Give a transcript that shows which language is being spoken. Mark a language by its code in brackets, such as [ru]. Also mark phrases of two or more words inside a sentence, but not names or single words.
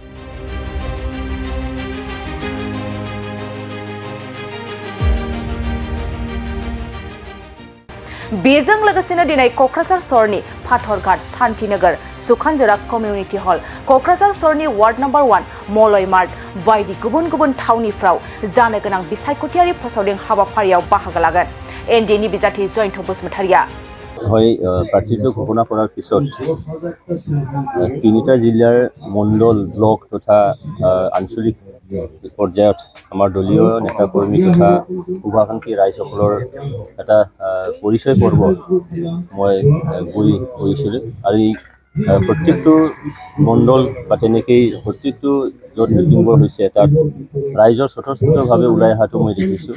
[brx] बेजों लोगोसेनो दिनै क'क्राझार सहरनि फाथरघाट शान्तिनगर सुखानजरा कमिउनिटि हल क'क्राझार सहरनि वार्ड नम्बर 1 मलय मार्ट बायदि गुबुन गुबुन थावनिफ्राव जानो गोनां बिसायख'थियारि फोसावदिं हाबाफारियाव बाहागो लागोन एनडिएनि बिजाथि जयन्त बसुमतारीया। [as] হয় প্ৰাৰ্থীটো ঘোষণা কৰাৰ পিছত তিনিটা জিলাৰ মণ্ডল ব্লক তথা আঞ্চলিক পৰ্যায়ত আমাৰ দলীয় নেতাকৰ্মী তথা শুভাকাংক্ষী ৰাইজসকলৰ এটা পৰিচয় পৰ্ব মই গৈ কৰিছিলোঁ আৰু এই প্ৰত্যেকটো মণ্ডল বা তেনেকেই প্ৰত্যেকটো য'ত মিটিংবোৰ হৈছে তাত ৰাইজৰ স্বতঃস্ফূৰ্তভাৱে ওলাই অহাটো মই দেখিছোঁ।